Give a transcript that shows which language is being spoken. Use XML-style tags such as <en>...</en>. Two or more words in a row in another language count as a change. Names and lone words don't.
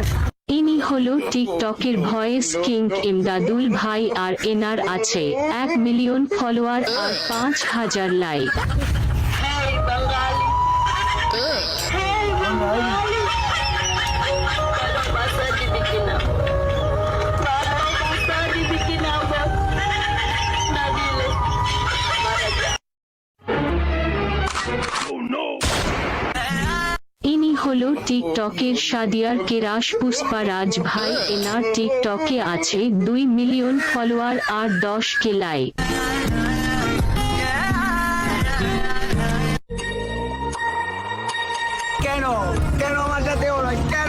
<bn>ইনি হলো টিকটকের</bn> <en>voice king</en> <bn>ইমদাদুল ভাই আর এনার আছে 1</bn> <en>million follower</en> <bn>আর 5,000 লাইক।</bn> <en>Hey Bengali. Hey Bengali.</en> <id>Kalau bahasa dibikin apa? Kalau bahasa dibikin apa? Nabila. Maraja.</id> <bn>ইনি হলো টিকটকের সাদিয়ার কেরাস পুষ্পারাজ ভাই এনার টিকটকে আছে 2</bn> <en>million follower</en> <bn>আর 10K লাইক। কেন কেন আমার সাথে হলো কেন?</bn>